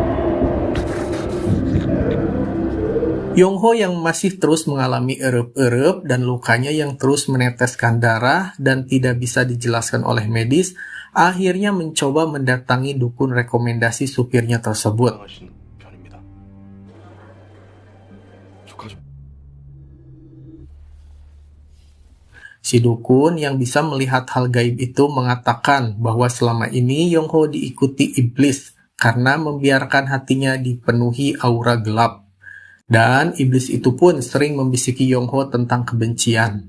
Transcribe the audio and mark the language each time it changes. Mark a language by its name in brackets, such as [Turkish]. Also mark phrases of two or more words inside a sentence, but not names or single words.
[Indonesian] Yung-ho yang masih terus mengalami erup-erup dan lukanya yang terus meneteskan darah dan tidak bisa dijelaskan oleh medis, akhirnya mencoba mendatangi dukun rekomendasi supirnya tersebut. [Korean] 나가신 편입니다. 축하죠. [Indonesian] Si dukun yang bisa melihat hal gaib itu mengatakan bahwa selama ini Yung-ho diikuti iblis karena membiarkan hatinya dipenuhi aura gelap. Dan iblis itu pun sering membisiki Yongho tentang kebencian.